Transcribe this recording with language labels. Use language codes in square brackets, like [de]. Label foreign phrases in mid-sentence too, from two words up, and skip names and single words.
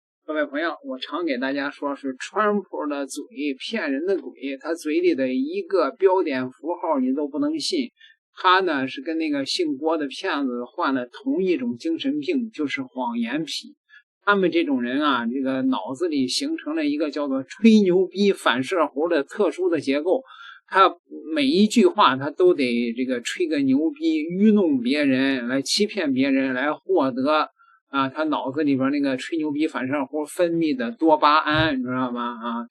[zh] 各位朋友，我常给大家说是川普的嘴骗人的鬼，他嘴里的一个标点符號你都不能信。他呢是跟那個姓郭的騙子患了同一種精神病，就是謊言癖。他們這種人啊，這個腦子裡形成了一個叫做吹牛逼反射弧的特殊的結構，他每一句話他都得這個吹個牛逼，愚弄別人，來欺騙別人，來獲得他腦子裡邊那個吹牛逼反射弧分泌的多巴胺，你知道嗎？